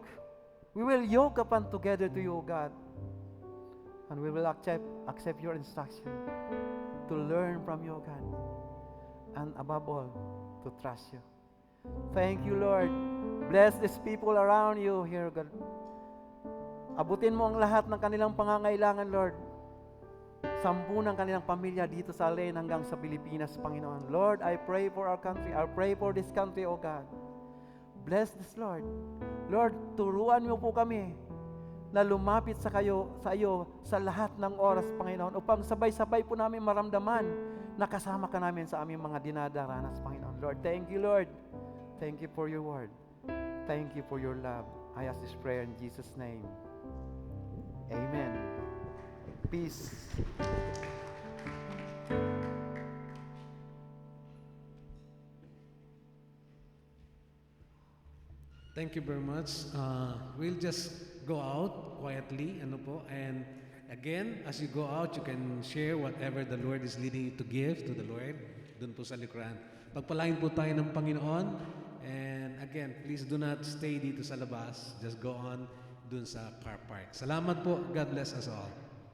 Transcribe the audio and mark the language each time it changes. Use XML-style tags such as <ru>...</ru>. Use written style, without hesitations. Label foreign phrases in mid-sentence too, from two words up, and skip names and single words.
<en>We will yoke upon together to you, oh God. And we will accept your instruction to learn from you, God. And above all, to trust you. Thank you, Lord. Bless these people around you here, God.</en> <tl>Abutin mo ang lahat ng kanilang pangangailangan, Lord. Sampu ng kanilang pamilya dito sa Alen hanggang sa Pilipinas, Panginoon.</tl> <en>Lord, I pray for our country. I pray for this country, O God. Bless this, Lord.</en> <tl>Lord, turuan mo po kami na lumapit sa iyo sa lahat ng oras, Panginoon, upang sabay-sabay po namin maramdaman na kasama ka namin sa aming mga dinadaranas, Panginoon.</tl> <en>Lord, thank you, Lord. Thank you for your word. Thank you for your love. I ask this prayer in Jesus' name. Amen. Peace. Thank you very much. We'll just go out quietly, and again, as you go out, you can share whatever the Lord is leading you to give to the Lord.</en> <tl>Dun po sa likuran. Pagpalain po tayo ng Panginoon.</tl> <en>And again, please do not stay</en> <tl>dito sa labas.</tl> <en>Just go on</en> <tl>dun sa</tl> <en>car park.</en> <tl>Salamat po.</tl> <en>God bless us all.</en>